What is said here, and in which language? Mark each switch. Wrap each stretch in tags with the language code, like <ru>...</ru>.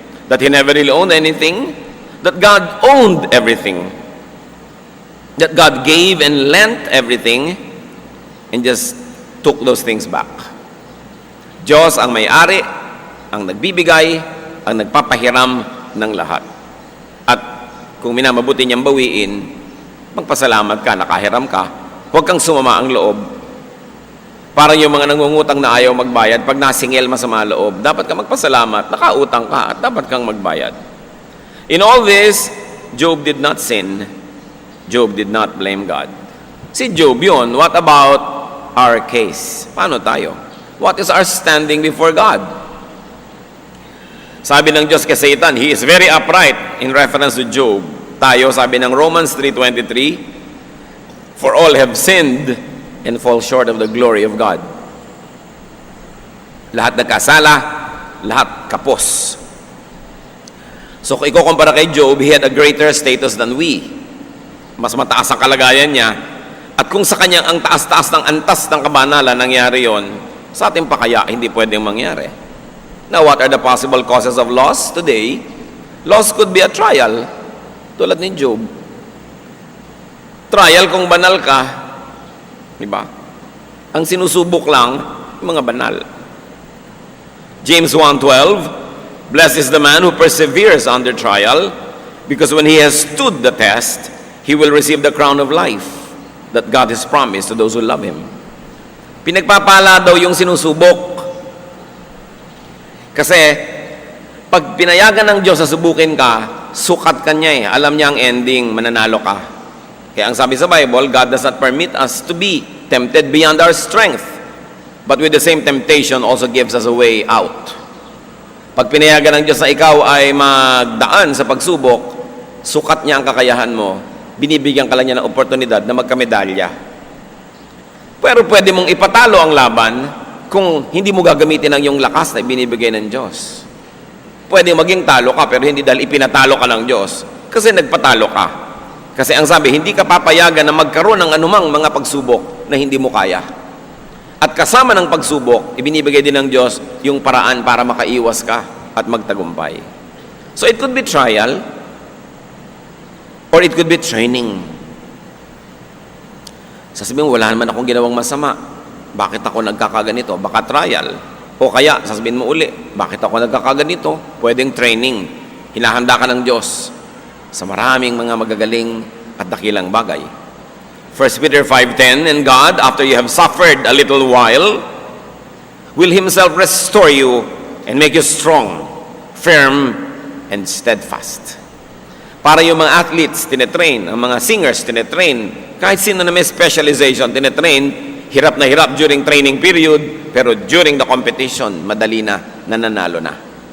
<en>That he never really owned anything, that God owned everything, that God gave and lent everything, and just took those things back.</en> <tl>Diyos ang may-ari, ang nagbibigay, ang nagpapahiram ng lahat. At kung minamabuti niyang bawiin, magpasalamat ka, nakahiram ka, huwag kang sumama ang loob. Parang yung mga nangungutang na ayaw magbayad, pag nasingil masama loob, dapat ka magpasalamat, nakautang ka, at dapat kang magbayad.</tl> <en>In all this, Job did not sin. Job did not blame God.</en> <tl>Si Job yun.</tl> <en>What about our case?</en> <tl>Paano tayo?</tl> <en>What is our standing before God?</en> <tl>Sabi ng Diyos kay Satan,</tl> <en>he is very upright in reference to Job.</en> <tl>Tayo, sabi ng</tl> <en>Romans 3:23, for all have sinned and fall short of the glory of God.</en> <tl>Lahat nagkasala, lahat kapos. So kung ikukumpara kay Job,</tl> <en>he had a greater status than we.</en> <tl>Mas mataas ang kalagayan niya. At kung sa kanya ang taas-taas ng antas ng kabanalan nangyari yon, sa atin pa kaya hindi pwedeng mangyari.</tl> <en>Now, what are the possible causes of loss today? Loss could be a trial,</en> <tl>tulad ni Job. Trial kung banal ka, diba? Ang sinusubok lang, yung mga banal.</tl> <en>James 1:12, blessed is the man who perseveres under trial, because when he has stood the test, he will receive the crown of life that God has promised to those who love Him.</en> <tl>Pinagpapala daw yung sinusubok. Kasi, pag pinayagan ng Diyos na subukin ka, sukat ka niya eh. Alam niya ang ending, mananalo ka. Kaya ang sabi sa Bible,</tl> <en>God does not permit us to be tempted beyond our strength. But with the same temptation also gives us a way out.</en> <tl>Pag pinayagan ng Diyos na ikaw ay magdaan sa pagsubok, sukat niya ang kakayahan mo, binibigyan ka lang niya ng oportunidad na magkamedalya. Pero pwede mong ipatalo ang laban kung hindi mo gagamitin ang iyong lakas na ibinibigay ng Diyos. Pwede maging talo ka, pero hindi dahil ipinatalo ka ng Diyos. Kasi nagpatalo ka. Kasi ang sabi, hindi ka papayagan na magkaroon ng anumang mga pagsubok na hindi mo kaya. At kasama ng pagsubok, ibinibigay din ng Diyos yung paraan para makaiwas ka at magtagumpay.</tl> <en>So it could be trial, or it could be training.</en> <tl>Sasabihin mo, wala naman akong ginawang masama. Bakit ako nagkakaganito? Baka trial. O kaya, sasabihin mo uli, bakit ako nagkakaganito? Pwedeng training. Hinahanda ka ng Diyos sa maraming mga magagaling at dakilang bagay.</tl> <en>1 Peter 5:10, and God, after you have suffered a little while, will Himself restore you and make you strong, firm, and steadfast.</en> <tl>Para yung mga athletes, tinetrain, ang mga singers, tinetrain, kahit sino na may specialization, tinetrain, hirap na hirap</tl> <en>during training period,</en> <tl>pero</tl> <en>during the competition,</en> <tl>madali na, nananalo na.</tl>